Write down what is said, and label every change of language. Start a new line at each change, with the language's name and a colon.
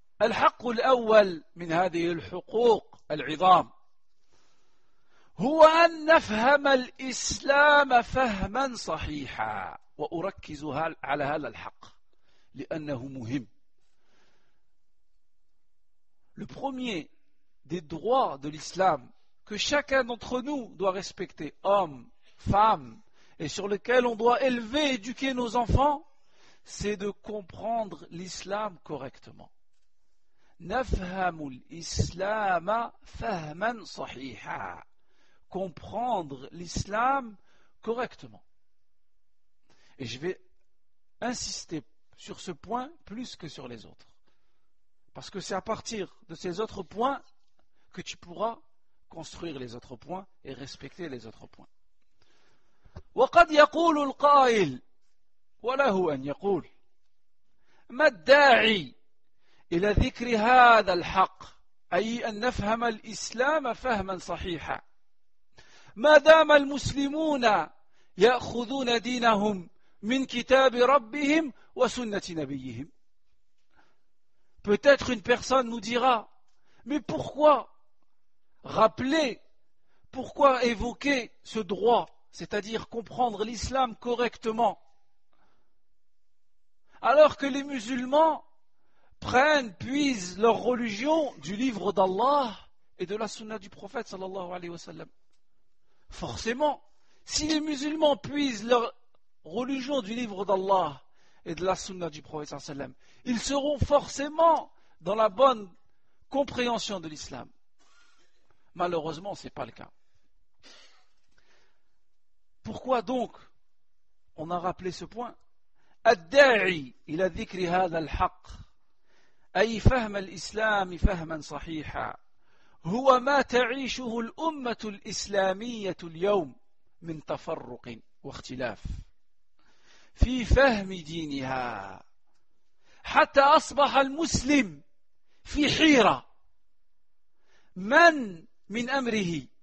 Arabic: الحق الأول من هذه الحقوق العظام هو أن نفهم الإسلام فهما صحيحا. وأركز على هذا الحق لأنه مهم.
French: Le premier des droits de l'islam que chacun d'entre nous doit respecter, hommes, femmes, et sur lequel on doit élever et éduquer nos enfants, c'est de comprendre l'islam correctement.
Arabic: نفهم الإسلام فهما صحيحا.
French: Comprendre l'islam correctement. Et je vais insister sur ce point plus que sur les autres. Parce que c'est à partir de ces autres points que tu pourras construire les autres points et respecter les autres points.
Arabic: وقد يقول القائل وله أن يقول ما الداعي إلى ذكر هذا الحق أي أن نفهم الإسلام فهما صحيحا ما دام المسلمون يأخذون دينهم من كتاب ربهم وسنة نبيهم.
French: Peut-être une personne nous dira: mais pourquoi rappeler, pourquoi évoquer ce droit, c'est-à-dire comprendre l'islam correctement, alors que les musulmans puisent leur religion du livre d'Allah et de la sunna du prophète sallallahu alayhi wa sallam. Forcément, si les musulmans puisent leur religion du livre d'Allah et de la sunna du prophète sallallahu alayhi wa sallam, ils seront forcément dans la bonne compréhension de l'islam. Malheureusement, ce n'est pas le cas. Pourquoi donc on a rappelé ce point?
Arabic: الداعي إلى ذكر هذا الحق أي فهم الإسلام فهما صحيحا هو ما تعيشه الأمة الإسلامية اليوم من تفرق واختلاف في فهم دينها حتى أصبح المسلم في حيرة من أمره.